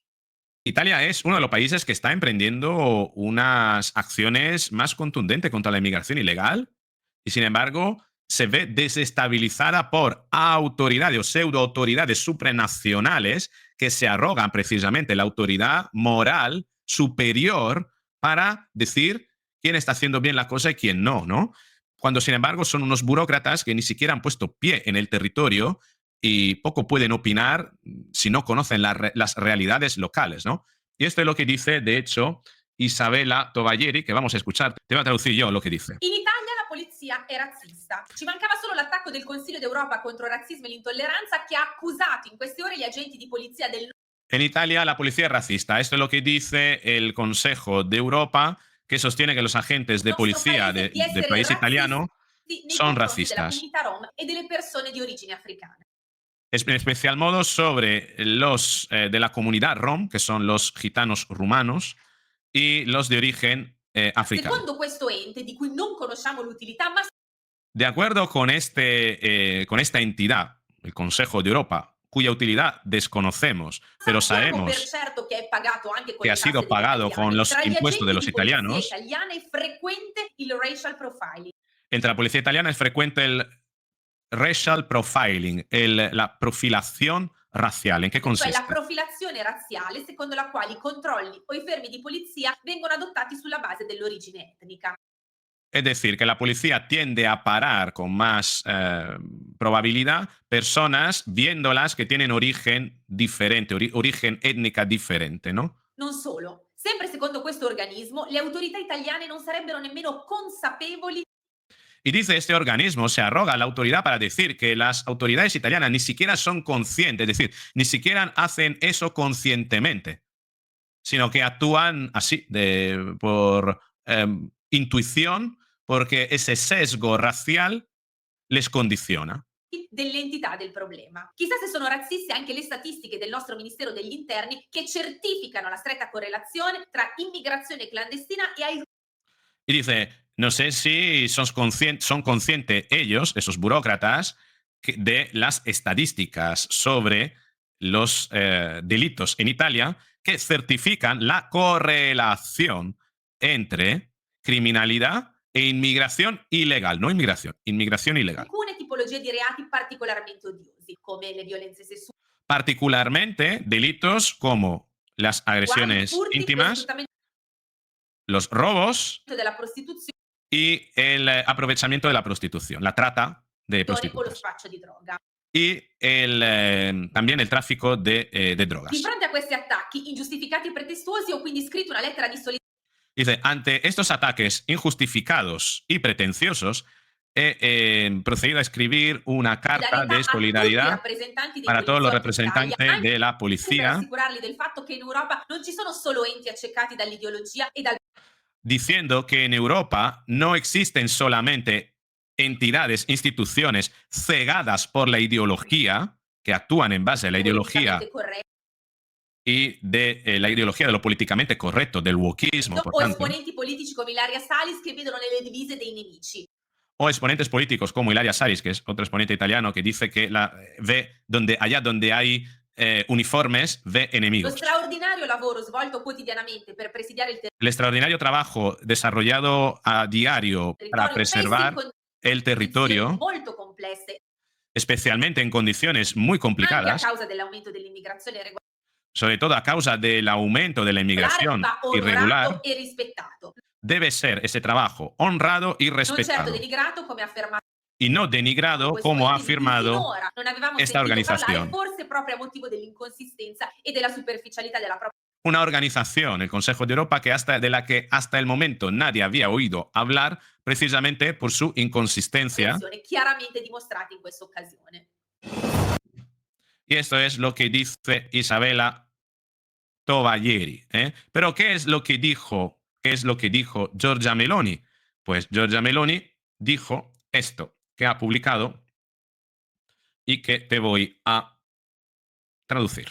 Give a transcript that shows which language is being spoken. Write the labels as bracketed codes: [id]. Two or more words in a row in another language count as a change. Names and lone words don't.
[es] Italia es uno de los países que está emprendiendo unas acciones más contundentes contra la inmigración ilegal y, sin embargo, se ve desestabilizada por autoridades o pseudo-autoridades supranacionales que se arrogan precisamente la autoridad moral superior para decir quién está haciendo bien la cosa y quién no, ¿no? cuando sin embargo son unos burócratas que ni siquiera han puesto pie en el territorio y poco pueden opinar si no conocen las realidades locales, ¿no? Y esto es lo que dice, de hecho, Isabella Tovaglieri, que vamos a escuchar. Te voy a traducir yo lo que dice. [it] In Italia la polizia è razzista. Ci mancava solo l'attacco del Consiglio d'Europa contro il razzismo e l'intolleranza che ha accusato in queste ore gli agenti di polizia del... [es] En Italia la policía es racista. Esto es lo que dice el Consejo de Europa, que sostiene que los agentes de policía del país italiano son racistas. [it] Della comunità rom e delle persone di origine africana. [es] En especial modo sobre los de la comunidad rom, que son los gitanos rumanos, y los de origen africano. [it] Secondo questo ente, di cui non conosciamo l'utilità, ma [es] de acuerdo con con esta entidad, el Consejo de Europa, cuya utilidad desconocemos, pero [it] sappiamo per [es] sabemos [it] certo che è pagato anche con [es] que [it] le [es] ha [it] tasse [es] sido [it] degli [es] pagado con [it] italiani. [es] los [it] Tra gli [es] impuestos de [it] agenti [es] los [it] di polizia [es] italianos. [it] italiana è frequente il [en] racial profiling. [es] Entre la policía italiana es frecuente el [en] racial profiling, [es] la profilación racial. ¿En qué [it] Cioè [es] consiste? [it] la profilazione razziale secondo la quale i controlli o i fermi di polizia vengono adottati sulla base dell'origine etnica. [es] Es decir, que la policía tiende a parar con más probabilidad personas viéndolas que tienen origen diferente, origen étnica diferente, ¿no? [it] Non solo, sempre secondo questo organismo, le autorità italiane non sarebbero nemmeno consapevoli [es] Y dice este organismo, se arroga la autoridad para decir que las autoridades italianas ni siquiera son conscientes, es decir, ni siquiera hacen eso conscientemente, sino que actúan así, por intuición, porque ese sesgo racial les condiciona. [it] dell'entità del problema. Chissà se sono razziste anche le statistiche del nostro Ministero degli Interni che certificano la stretta correlazione tra immigrazione clandestina e ai... [es] Y dice, no sé si son conscientes ellos, esos burócratas, de las estadísticas sobre los delitos en Italia que certifican la correlación entre criminalidad e inmigración ilegal, no inmigración, inmigración ilegal. [it] alcune tipologie di reati particolarmente odiosi, come le violenze sessuali, [es] Particularmente delitos como las agresiones [it] furti, lo [es] íntimas, [it] sfruttamento [es] los robos [it] della prostituzione [es] y el aprovechamiento de la prostitución, la trata de [it] o lo [es] prostitutas. [it] spaccio di droga. [es] Y también el tráfico de [it] Di [es] drogas. [it] fronte a questi attacchi ingiustificati e pretestuosi ho quindi scritto una lettera di solidarietà [es] Dice, ante estos ataques injustificados y pretenciosos, he procedido a escribir una carta de [it] a tutti i [es] solidaridad [it] rappresentanti dei [es] para todos los [it] poliziotti d'Italia, [es] representantes [it] anche [es] de la [it] per [es] policía, [it] assicurarli del fatto che in Europa non ci sono solo enti accecati dall'ideologia e dal [es] diciendo que en Europa no existen solamente entidades, instituciones cegadas por la ideología, que actúan en base a la ideología [it] politicamente corretto [es] y de la ideología de lo políticamente correcto, del wokismo, por [it] o [es] tanto, [it] esponenti politici come Ilaria Salis che vedono nelle divise dei nemici. [es] o exponentes políticos como Ilaria Salis, que es otro exponente italiano, que dice que ve allá donde hay uniformes, ve [it] Lo [es] enemigos. [it] straordinario lavoro svolto quotidianamente per presidiare il [es] El extraordinario trabajo desarrollado a diario para [it] territorio, [es] preservar [it] spesso in [es] el [it] condizioni [es] territorio, [it] molto complesse, [es] especialmente en condiciones muy [it] anche a [es] complicadas, [it] causa dell'aumento dell'immigrazione regolare, [es] sobre todo a causa del aumento de la inmigración [it] va [es] irregular, [it] onorato e rispettato. [es] debe ser ese trabajo honrado y [it] Non certo [es] respetado, [it] denigrato come affermato [es] y no denigrado [it] questo [es] como ha [it] ente, di cui [es] afirmado [it] finora non avevamo [es] esta [it] sentito [es] organización. [it] parlare, forse proprio a motivo dell'inconsistenza e della superficialità della propria [es] Una organización, el Consejo de Europa, de la que hasta el momento nadie había oído hablar, precisamente por su inconsistencia. [it] azione, chiaramente dimostrata in questa occasione. [es] Y esto es lo que dice Isabella Tovaglieri. Pero ¿qué es lo que dijo? ¿Qué es lo que dijo Giorgia Meloni? Pues Giorgia Meloni dijo esto, que ha publicado y que te voy a traducir.